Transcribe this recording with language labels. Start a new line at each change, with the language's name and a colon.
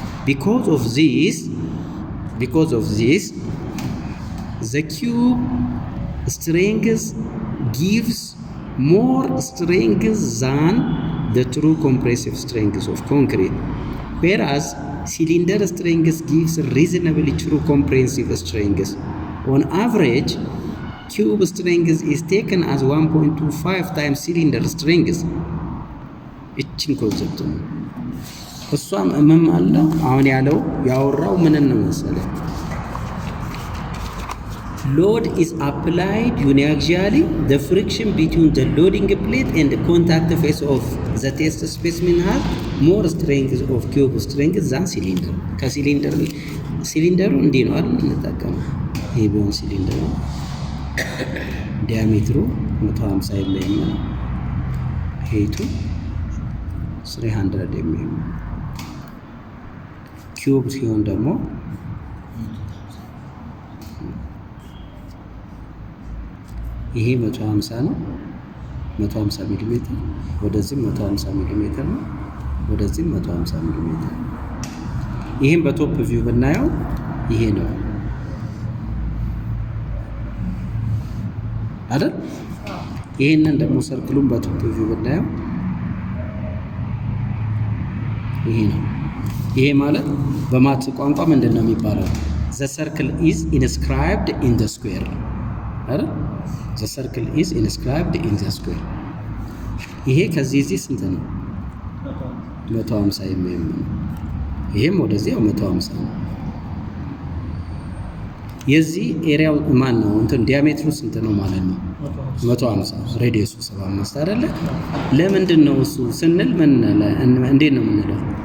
English: Because of this, the cube strength gives more strength than the true compressive strength of concrete, whereas cylinder strength gives reasonably true compressive strength. On average, cube strength is taken as 1.25 times cylinder strength.
Amharic: እችን ኮንሰፕት ነው እሷም እመማለ አሁን ያወራው ምን ነው መሰለህ?
English: Load is applied uniaxially. The friction between the loading plate and the contact face of the test specimen has more strength of cube strength than cylinder.
Amharic: ሲሊንደሩ እንዲህ ነው አይደል እንጠቀመው። ይሄ ቢሆን ሲሊንደሩ ዲያሜትሩ 150 mm ነው። ሄቱ 300 mm ኪዩብ ሲሆን ደግሞ ይሄ 150 ነው። 150 ሚሊ ሜትር ወደዚህ 150 ሚሊ ሜትር ነው። ወደዚህ 150 ሚሊ ሜትር። ይሄን በቶፕ ቪው ብናየው ይሄ ነው አይደል? ይሄንን ደግሞ ሰርክሉን በቶፕ ቪው ብናየው ይሄ ነው። ይሄ ማለት በማት ቋንቋ ምንድን ነው የሚባለው?
English: the circle is inscribed in the square
Amharic: አይደል?
English: the circle is inscribed in the square።
Amharic: ይሄ ከዚህ እዚህ ስንት ነው? 150 የሚሆን ነው። ይሄም ወደዚህ 150 ነው። የዚህ ኤሪያው ማን ነው? እንትን ዲያሜትሩ ስንት ነው ማለት ነው? 150 ሬዲየሱ 75 አይደለ? ለምንድን ነው እሱ ስንል ምን እንዴት ነው የምንለው?